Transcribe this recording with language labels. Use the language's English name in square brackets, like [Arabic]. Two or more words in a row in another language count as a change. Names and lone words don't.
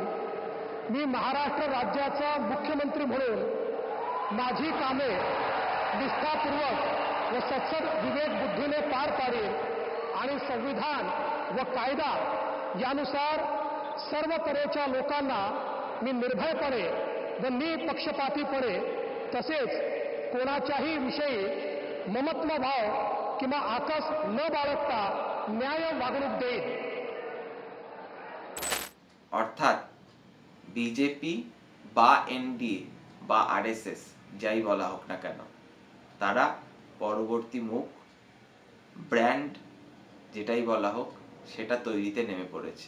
[Marathi] मी महाराष्ट्र राज्याचा मुख्यमंत्री म्हणून माझी कामे निष्ठापूर्वक व सत्सद विवेक बुद्धीने पार पाडेन आणि संविधान व कायदा यानुसार सर्व तऱ्हेच्या लोकांना मी निर्भयपणे व निपक्षपातीपणे तसेच कोणाच्याही विषयी ममत्व भाव किंवा आकस न बाळगता न्याय वागणूक देईन। [Bangla] অর্থাৎ বিজেপি বা এনডিএ বা আরএসএস যাই বলা হোক না কেন, তারা পরবর্তী মুখ ব্র্যান্ড যেটাই বলা হোক সেটা তৈরিতে নেমে পড়েছে।